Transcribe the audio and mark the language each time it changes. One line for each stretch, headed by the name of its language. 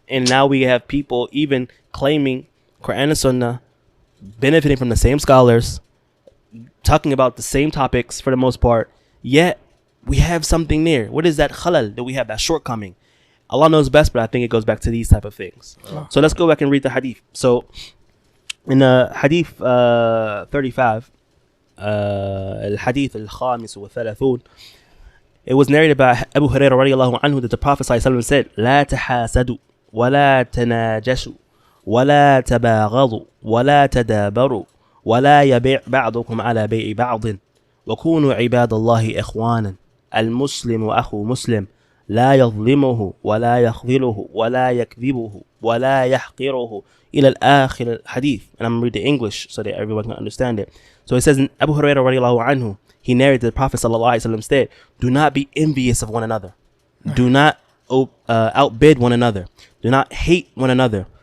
English: And now we have people even claiming Quran and Sunnah, benefiting from the same scholars, talking about the same topics for the most part, yet we have something there. What is that khalal that we have, that shortcoming? Allah knows best, but I think it goes back to these type of things. So let's go back and read the hadith. So in hadith 35, al-hadith al-khamis wa thalathun, it was narrated by Abu Hurairah radiallahu anhu that the Prophet ﷺ said,
Arabic: لا تحاسدوا ولا تناجشوا ولا تباغضوا ولا تدابروا ولا يبيع بعضكم على بيع بعض وكونوا عباد الله إخوانا المسلم أخو مسلم لا يظلمه ولا يخذله ولا يكذبه ولا يحقره إلى الآخر الحديث.
English: And I'm going to read the English so that everyone can understand it. So it says in Abu Hurairah radiallahu anhu, he narrated the Prophet sallallahu alaihi wasallam said, do not be envious of one another. Do not outbid one another. Do not hate one another.